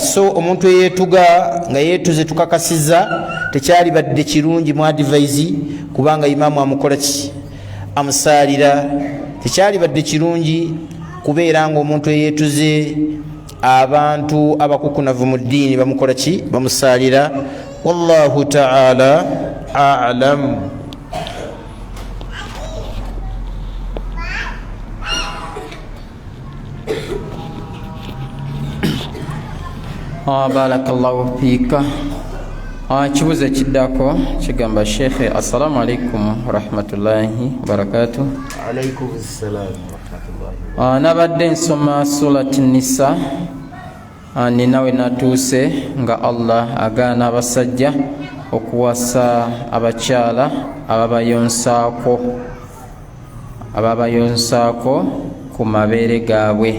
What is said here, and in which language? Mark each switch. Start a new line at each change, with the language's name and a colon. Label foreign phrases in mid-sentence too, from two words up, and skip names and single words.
Ganda: So omuntu eyeetuga nga yeetuze tukakasiza tekyali badde kirungi mu advise, kubanga imaamu amukola ki, amusaalira. Tekyali badde kirungi kubeera nga omuntu eyeetuze abantu abakukunavu mu ddiini bamukola ki, bamusaalira.
Arabic: والله تعالى أعلم. بارك الله فيك.
Ganda: Kibuzo ekiddako kigamba Sheikh,
Arabic: السلام عليكم ورحمة الله وبركاته. عليكم السلام ورحمة الله.
Ganda: Nabadde nsoma surati Nisa, ninawe natuuse nga Allah agaana abasajja okuwasa abakyala ababayonsaako ku mabeere gaabwe.